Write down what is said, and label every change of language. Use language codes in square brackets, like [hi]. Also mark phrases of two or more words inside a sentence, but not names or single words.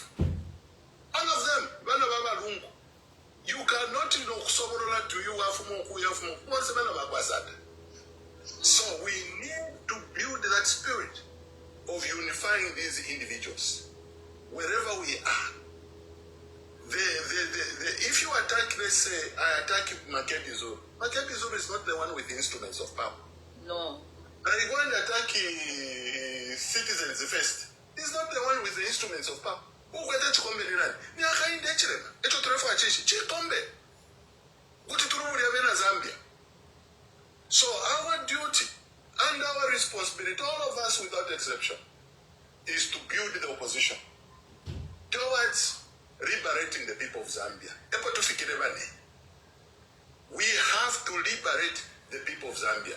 [en] All of them, you cannot to so we need to build that spirit of unifying these individuals wherever we are. If you attack, let's say, I attack Makepe Zulu. Makepe Zulu is not the one with the instruments of power. No. I go and attack citizens first. He's not the one with the instruments of power. Who got that Chikombe Niran? Niaka in Dechirem. Echo Trefa Chishi. Chikombe. Gutituru Zambia. So our duty and our responsibility, all of us without exception, is to build the opposition towards liberating the people of Zambia. We have to liberate the people of Zambia.